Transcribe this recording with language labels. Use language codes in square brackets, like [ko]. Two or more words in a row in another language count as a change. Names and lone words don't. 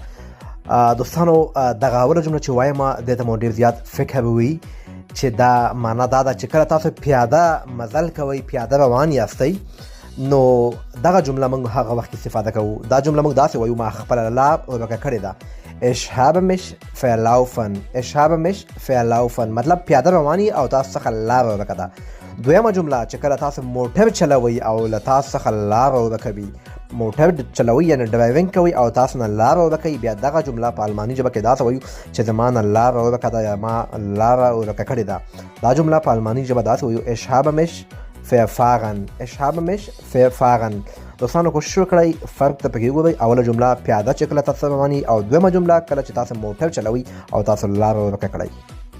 [ps] دوستانو دغه اوله جمله چې وایم دې ته مو ډېر زیات فکر وي چې دا معنا دا ده چې کله تاسو پیاده مزل کوئ، پیاده روان یاستئ، نو دغه جمله موږ هغه وخت استفاده کوو. دا جمله موږ داسې وایو، ما خپله لاره ورکه کړې ده. [de] Ich habe mich verlaufen. Ich habe mich verlaufen. [ps] مطلب پیاده رواني او تاسو څخه لاره ورکه ده. دویمه جمله چې کله تاسو موټر چلوئ او له تاسو څخه لاره ورکه وي، موټر چلوئ یعنې ډرایوینګ کوئ او تاسو نه لاره ورکه وي، بیا دغه جمله په الماني ژبه کې داسې وایو چې زما نه لاره ورکه ده یا ما لاره ورکه کړې ده. دا جمله په الماني ژبه داسې وایو [de] Ich habe mich verfahren. Ich habe mich verfahren. [ps] دوستانو کوشش وکړئ فرق ته پکې وګورئ. اوله جمله پیاده چې کله تاسو رواني او دویمه جمله کله چې تاسو موټر چلوئ او تاسو لاره ورکه کړئ.